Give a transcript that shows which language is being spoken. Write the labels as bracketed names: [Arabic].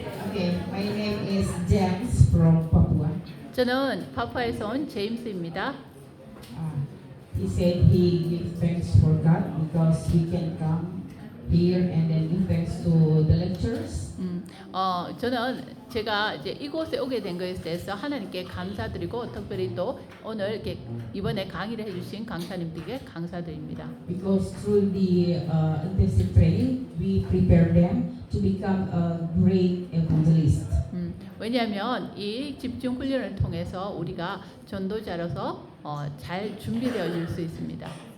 [English] Okay, my name is James from Papua. [Korean] 저는 파푸아에서 온 제임스입니다. [English] He said he gives thanks for God because he can come here and then give thanks to the lecturers. [Korean] 저는 제가 이제 이곳에 오게 된 것에 대해서 하나님께 감사드리고 특별히 또 오늘 이렇게 이번에 강의를 해주신 강사님들께 감사드립니다. [English] Because through the intensive training, we prepare them to become a great evangelist. [Korean] 왜냐하면 이 집중 훈련을 통해서 우리가 전도자로서 잘 준비되어질 수 있습니다.